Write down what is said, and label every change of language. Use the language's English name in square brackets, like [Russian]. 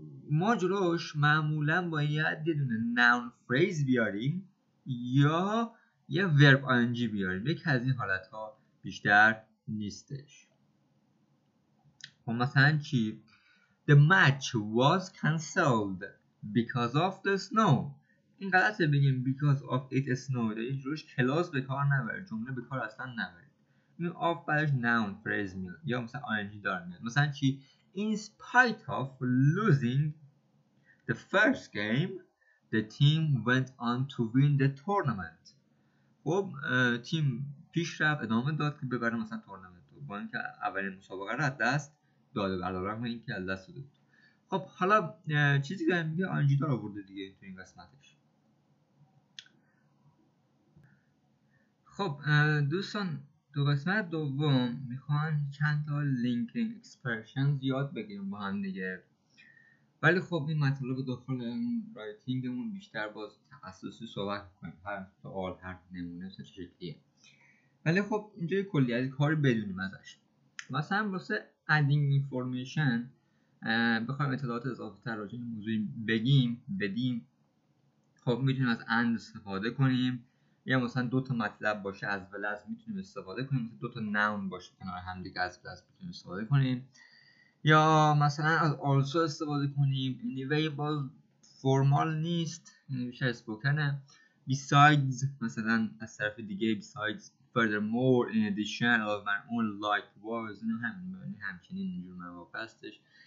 [Persian] ما جلوش معمولا باید یه دونه noun phrase بیاریم یا یه verb ing بیاریم. یک از این حالت ها بیشتر نیستش. خب مثلا چی؟ [English] The match was cancelled because of the snow. [Persian] این غلطه بگیم [English] because of it snowed. [Persian] یه جلوش کلاس به کار نبرید، جمله به کار اصلا نبرید. این of بعدش noun phrase میاد یا مثلا ing دار میاد. مثلا چی؟ [English] In spite of losing the first game, the team went on to win the tournament. [Persian] خب تیم پیش رفت ادامه داد که ببره مثلا تورنمنت رو، با اینکه اولین مسابقه رو از دست داده، علیرغم اینکه از دست داده بود. خب حالا چیزی که میگه ing دار آورده دیگه تو این قسمتش. خب دوستان تو قسمت دوم میخوان چند تا لینکینگ اکسپرشنز یاد بگیریم با هم دیگه. ولی خب این مطالب داخل رایتینگمون بیشتر باز تخصصی صحبت کنیم. هر سوال هر نمونه چه شکلیه. ولی خب اینجا یه کلیت کاری بدونیم ازش. مثلا واسه [English] adding information [Persian] بخوایم اطلاعات اضافه تر راجع به موضوع بدیم. خب میتونیم از and استفاده کنیم یا مثلا دو تا مطلب باشه از well as میتونیم استفاده کنیم. مثلا دو تا noun باشه کنار هم دیگه از well as میتونیم استفاده کنیم. یا مثلا از also استفاده کنیم. anyway باز فرمال نیست، بیشتر اسپوکنه. [English] besides [Persian] مثلا از طرف دیگه [English] besides, furthermore, in addition, of my own likewise. [Persian] اینو همچنین اینجور مواقع هستش.